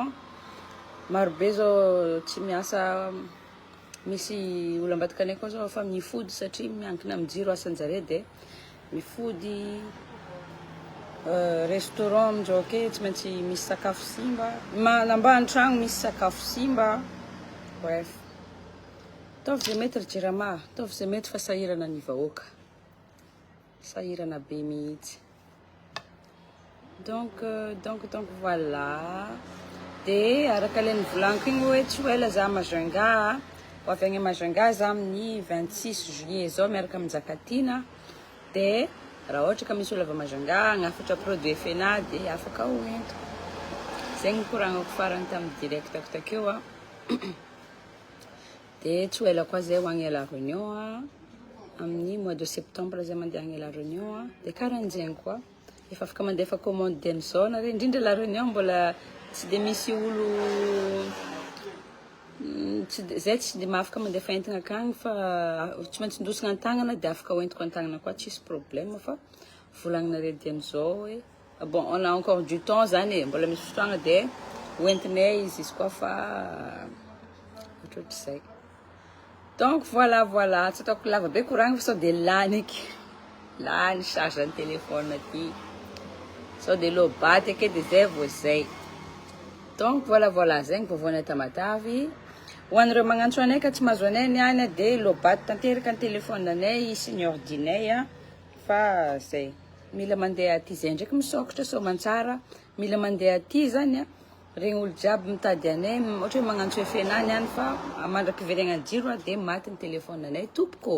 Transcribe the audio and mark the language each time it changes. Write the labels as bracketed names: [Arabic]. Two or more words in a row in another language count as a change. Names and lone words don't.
[Malagasy] Marobe zao tsy miasa, misy olo ambadika anay koa zao fa mifody satria miankina amin'ny jiro asanjare de mifody restaurant amindreo ake tsy maintsy misy sakafo simba, manambany tragno misy sakafo simba. Bref, taovy zay mety ry jirama, taovy zay mety fa sahirana ny vahoaka, sahirana be mihitsy. [French] Donc voilà. [Malagasy] De araka le nivolaniko igny hoe tsy ho ela za Majunga, ho avy agny Majunga za amin'ny 26 juillet zao miaraka amin'ny Zakatina. De raha ohatra ka misy olo avy Majunga agnafatra produit FNA de afaka hoento. Zay ny koragnako farany tamin'ny directako takeo a. De tsy ho ela koa zay ho agny à La Réunion a, amin'ny [French] mois de septembre [Malagasy] zay mandeha agny à La Réunion a. De karan'zegny koa efa afaka mandefa commande diany zao nareo, indrindra La Réunion mbola tsy de misy olo zay tsy de mahafaka mandefa entana akagny fa tsy maintsy ndosina an-tagnana de afaka hoentiko an-tagnana koa tsisy problème fa volagninareo diany zao hoe [French] bon on a encore du temps [Malagasy] zany mbola misy fotoagna de hoentinay izy koa fa ohatrohatr'izay. [French] Donc voilà, [Malagasy] tsy ataoko lava be koragna fa sao de lany eky, lany charge ny téléphone aty, sao de lobaty ake de zay vao zay. [French] Donc voilà, [Malagasy] zay ny vaovaonay Tamatavy. Ho anareo magnantso anay ka tsy mahazo anay niany de lobaty tanteraka ny téléphone anay sy ny ordinay a. Fa zay, mila mandeha aty zay ndraiky misokatra sao mantsara, mila mandeha aty zany a. Regny olo jiaby mitady anay, ohatra hoe magnantso FNA niany fa mandrapiveragna jiro de maty ny téléphone anay tompoko.